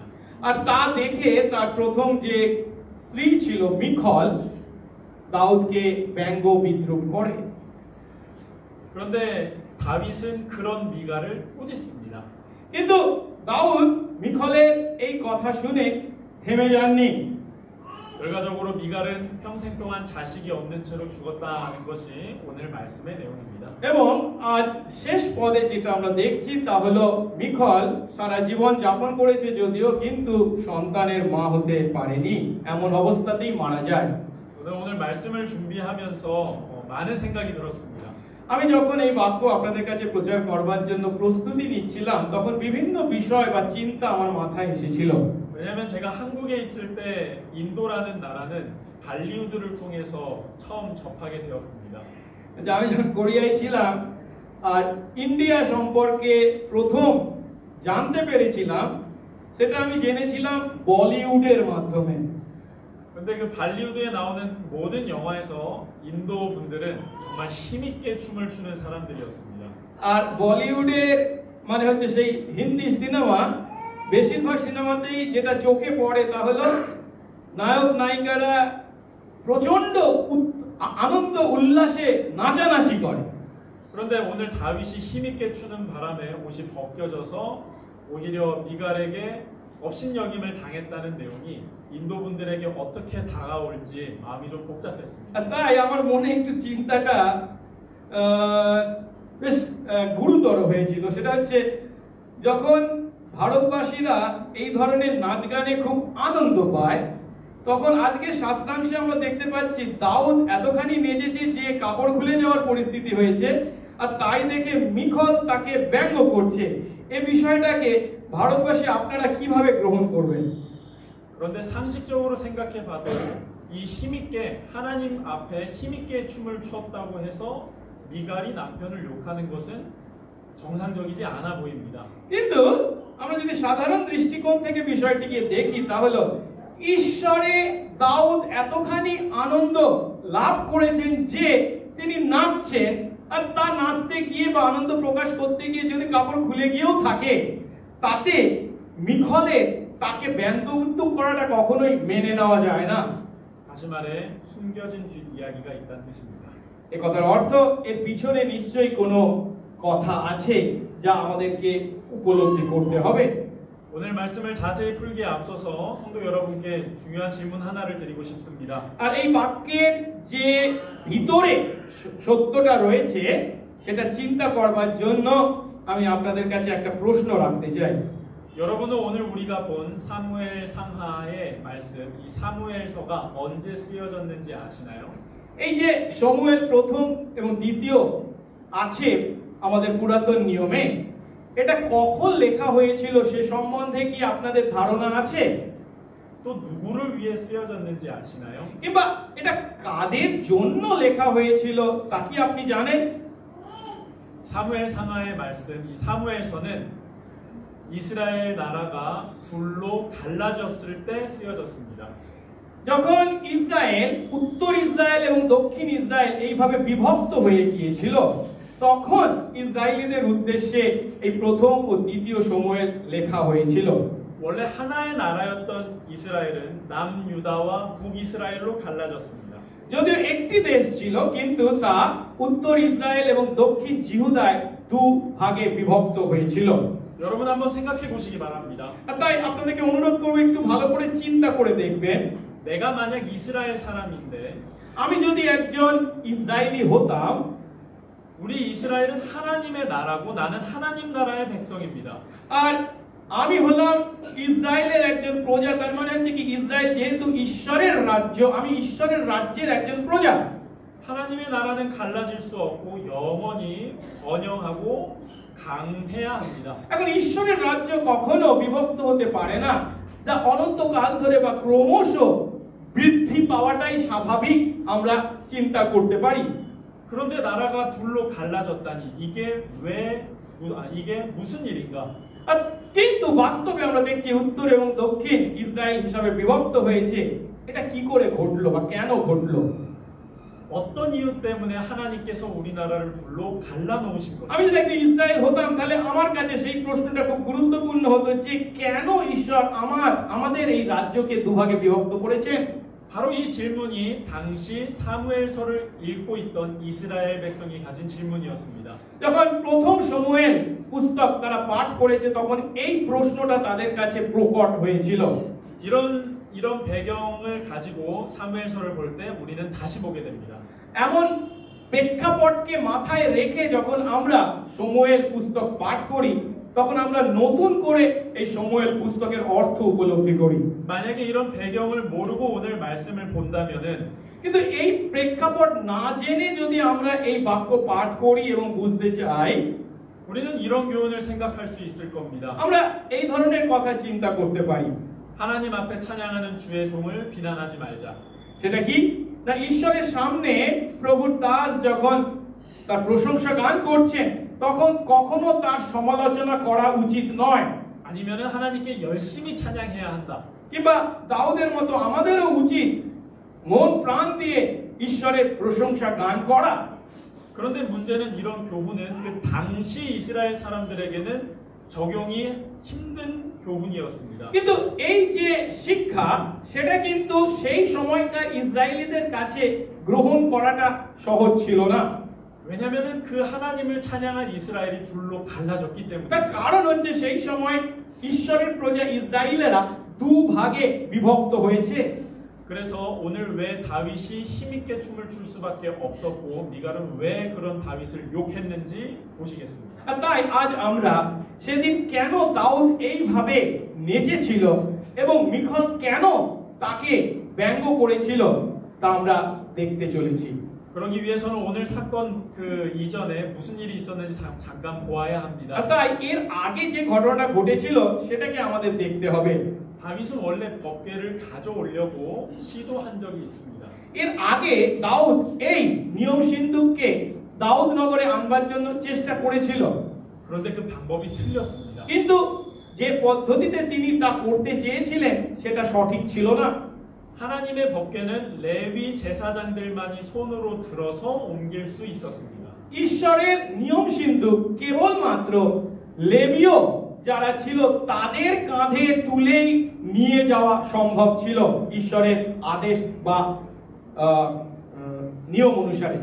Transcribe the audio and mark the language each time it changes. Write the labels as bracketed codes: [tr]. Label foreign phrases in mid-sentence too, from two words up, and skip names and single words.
[bn] আর তা দেখে তার প্রথম যে স্ত্রী ছিল মিখল দাউদকে ব্যঙ্গ বিদ্রূপ করে। [ko] 그런데 다윗은 그런 미갈을 꾸짖습니다. [bn] কিন্তু দাউদ মিখলের এই কথা শুনে থেমে যাননি। [ko] 결과적으로 미갈은 평생 동안 자식이 없는 채로 죽었다는 것이 오늘 말씀의 내용입니다. [bn] এবং আজ শেষ পদে যেটা আমরা দেখছি তা হলো মিখল সারা জীবন যাপন করেছে যদিও কিন্তু সন্তানের মা হতে পারেনি এমন অবস্থাতেই মারা যায়। [ko] 오늘 말씀을 준비하면서 많은 생각이 들었습니다. [bn] আমি যখন এই বাক্য আপনাদের কাছে প্রচার করবার জন্য প্রস্তুতি নিচ্ছিলাম তখন বিভিন্ন বিষয় বা চিন্তা আমার মাথায় এসেছিল। [ko] 왜냐하면 제가 한국에 있을 때 인도라는 나라는 발리우드를 통해서 처음 접하게 되었습니다. [bn] যে আমি যখন কোরিয়ায় ছিলাম আর ইন্ডিয়া সম্পর্কে প্রথম জানতে পেরেছিলাম সেটা আমি জেনেছিলাম বলিউডের মাধ্যমে। [ko] 근데 그 발리우드에 나오는 모든 영화에서 인도 분들은 정말 힘있게 춤을 추는 사람들이었습니다. [bn] আর বলিউডের মানে হচ্ছে সেই হিন্দি সিনেমা বেশিরভাগ সিনেমাতেই যেটা চোখে পড়ে তা হলো নায়ক নায়িকারা প্রচন্ড আনন্দ উল্লাসে নাচানাচি করে। [ko] 그런데 오늘 다윗이 힘있게 추는 바람에 옷이 벗겨져서 오히려 미갈에게 업신여김을 당했다는 내용이 인도 분들에게 어떻게 다가올지 마음이 좀 복잡했습니다. [bn] আর তাই আমার মনে একটু চিন্তাটা বেশ গুরুতর হয়েছিল। সেটা হচ্ছে যখন ভারতবাসীরা এই ধরনের নাচ গানে খুব আনন্দ পায় তখন আজকে শাস্ত্রাংশে আমরা দেখতে পাচ্ছি দাউদ এতখানি নেচেছে যে কাপড় খুলে যাওয়ার পরিস্থিতি হয়েছে আর তাই দেখে মিখল তাকে ব্যঙ্গ করছে। এই বিষয়টাকে ভারতবাসী আপনারা কিভাবে গ্রহণ করবেন? [ko] 그런데 상식적으로 생각해 봐도 이 힘있게 하나님 앞에 힘있게 춤을 췄다고 해서 미갈이 남편을 욕하는 것은 정상적이지 않아 보입니다. [bn] কিন্তু আমরা যদি সাধারণ দৃষ্টিকোণ থেকে বিষয়টিকে দেখি তাহলে ঈশ্বরে দাউদ এতখানি আনন্দ লাভ করেছেন যে তিনি নাচছেন আর তা নাচতে গিয়ে বা আনন্দ প্রকাশ করতে গিয়ে যদি কাপড় খুলে গিয়েও থাকে তাতে মিখলে তাকে ব্যঙ্গ করাটা কখনোই মেনে নেওয়া যায় না। [ko] 다시 말해 숨겨진 뒷이야기가 있다는 뜻입니다. [bn] এই কথার অর্থ এর পিছনে নিশ্চয়ই কোনো কথা আছে যা আমাদেরকে উপলব্ধি করতে হবে। [ko] 오늘 말씀을 자세히 풀기에 앞서서 성도 여러분께 중요한 질문 하나를 드리고 싶습니다. [bn] আর এই বাক্যের যে ভিতরে সত্যটা রয়েছে সেটা চিন্তা করবার জন্য আমি আপনাদের কাছে একটা প্রশ্ন রাখতে চাই। [ko] 여러분은 오늘 우리가 본 사무엘 상하의 말씀, 이 사무엘서가 언제 쓰여졌는지 아시나요? [bn] এই যে শমূয়েল প্রথম এবং দ্বিতীয় আছে আমাদের পুরাতন নিয়মে এটা কখন লেখা হয়েছিল সে সম্বন্ধে কি আপনাদের ধারণা আছে? [ko] 또 누구를 위해 쓰여졌는지 아시나요? [bn] কিংবা এটা কাদের জন্য লেখা হয়েছিল তা কি আপনি জানেন? [ko] 사무엘 상하의 말씀, 이 사무엘서는 이스라엘 나라가 둘로 갈라졌을 때 쓰여졌습니다. [bn] যখন ইসরায়েল উত্তর ইসরায়েল এবং দক্ষিণ ইসরায়েল এইভাবে বিভক্ত হয়ে গিয়েছিল তখন ইসরায়েলীদের উদ্দেশ্যে এই প্রথম ও দ্বিতীয় শমূয়েল লেখা হয়েছিল। [ko] 원래 하나의 나라였던 이스라엘은 남유다와 북이스라엘로 갈라졌습니다. [bn] যদিও একটি দেশ ছিল কিন্তু তা উত্তর ইসরায়েল এবং দক্ষিণ জিহুদায় দু ভাগে বিভক্ত হয়েছিল। [ko] 여러분 한번 생각해 보시기 바랍니다. [bn] তাই আপনাদেরকে অনুরোধ করব একটু ভালো করে চিন্তা করে দেখবেন। [ko] 내가 만약 이스라엘 사람인데 [bn] আমি যদি একজন ইসরায়েলি হতাম [ko] 우리 이스라엘은 하나님의 나라고 나는 하나님 나라의 백성입니다. [bn] আর আমি হলাম ইসরায়েলের একজন প্রজা তার মানে হচ্ছে কি ইসরায়েল যেহেতু ঈশ্বরের রাজ্য আমি ঈশ্বরের রাজ্যের একজন প্রজা। [ko] 하나님의 나라는 갈라질 수 없고 영원히 번영하고 강해야 합니다. [bn] এখন ঈশ্বরের রাজ্য কখনো বিভক্ত হতে পারে না যা অনন্তকাল ধরে বা ক্রমশ বৃদ্ধি পাওয়াটাই স্বাভাবিক আমরা চিন্তা করতে পারি। [ko] 그런데 나라가 둘로 갈라졌다니 이게 무슨 일인가? [bn] কিন্তু বাস্তবে আমরা দেখছি উত্তর এবং দক্ষিণ ইসরায়েল হিসাবে বিভক্ত হয়েছে এটা কি করে ঘটলো বা কেন ঘটলো? [ko] 어떤 이유 때문에 하나님께서 우리나라를 둘로 갈라놓으신 것입니다. [bn] আমি যদি ইসরায়েল হতাম তাহলে আমার কাছে সেই প্রশ্নটা খুব গুরুত্বপূর্ণ হতো যে কেন ঈশ্বর আমাদের এই রাজ্যকে দুভাগে বিভক্ত করেছেন? [ko] 바로 이 질문이 당시 사무엘서를 읽고 있던 이스라엘 백성이 가진 질문이었습니다. [bn] যখন প্রথম শমূয়েল পুস্তক তারা পাঠ করেছে তখন এই প্রশ্নটা তাদের কাছে প্রকট হয়েছিল। [ko] 이런 배경을 가지고 사무엘서를 볼 때 우리는 다시 보게 됩니다. [bn] এমন প্রেক্ষাপটকে মাথায় রেখে যখন আমরা শমূয়েল পুস্তক পাঠ করি তখন আমরা নতুন করে এই শমূয়েল পুস্তকের অর্থ উপলব্ধি করি। [ko] 만약에 이런 배경을 모르고 오늘 말씀을 본다면은 [bn] কিন্তু এই প্রেক্ষাপট না জেনে যদি আমরা এই বাক্য পাঠ করি এবং বুঝতে চাই [ko] 우리는 이런 교훈을 생각할 수 있을 겁니다. [bn] আমরা এই ধরনের কথা চিন্তা করতে পারি। [ko] 하나님 앞에 찬양하는 주의 종을 비난하지 말자. [bn] সেটা কি না ঈশ্বরের সামনে প্রভুর দাস যখন তার প্রশংসা গান করছেন তখন কখনো তার সমালোচনা করা উচিত নয়। [ko] 아니면은 하나님께 열심히 찬양해야 한다. [bn] কিংবা দাউদের মতো আমাদেরও উচিত মন প্রাণ দিয়ে ঈশ্বরের প্রশংসা গান করা। [ko] 그런데 문제는 이런 교훈은 그 당시 이스라엘 사람들에게는 적용이 힘든 교훈이었습니다. [bn] কিন্তু এই যে শিক্ষা সেটা কিন্তু সেই সময়কার ইসরায়েলিদের কাছে গ্রহণ করাটা সহজ ছিল না। [ko] 왜냐면은 그 하나님을 찬양한 이스라엘이 둘로 갈라졌기 때문에. [bn] তার কারণ হচ্ছে সেই সময় ঈশ্বরের প্রজা ইসরায়েলেরা দুভাগে বিভক্ত হয়েছে। [ko] 그래서 오늘 왜 다윗이 힘있게 춤을 출 수밖에 없었고 미갈은 왜 그런 다윗을 욕했는지 보시겠습니다. [bn] আর তাই আজ আমরা সেদিন কেন দাউদ এইভাবে নেচেছিল এবং মিখল কেন তাকে ব্যঙ্গ করেছিল তা আমরা দেখতে চলেছি। [ko] 그러기 위해서는 오늘 사건 그 이전에 무슨 일이 있었는지 잠깐 보아야 [bn] আর [ko] 합니다. [bn] তাই এর আগে যে ঘটনাটা ঘটেছিল সেটাকে আমাদের দেখতে হবে। [ko] 다윗은 원래 법궤를 가져오려고 시도한 적이 있습니다. [bn] এর আগে দাউদ এই নিয়ম সিন্ধুককে দাউদ নগরে আনবার জন্য চেষ্টা করেছিল। [ko] 그런데 그 방법이 틀렸습니다. [bn] কিন্তু যে পদ্ধতিতে তিনি তা করতে চেয়েছিলেন সেটা সঠিক ছিল না। [ko] 하나님의 법궤는 레위 제사장들만이 손으로 들어서 옮길 수 있었습니다. [bn] ঈশ্বরের নিয়ম সিন্ধুক কেবলমাত্র লেবীয় যারা ছিল তাদের কাঁধে তুলেই নিয়ে যাওয়া সম্ভব ছিল ঈশ্বরের আদেশ বা নিয়ম অনুসারে।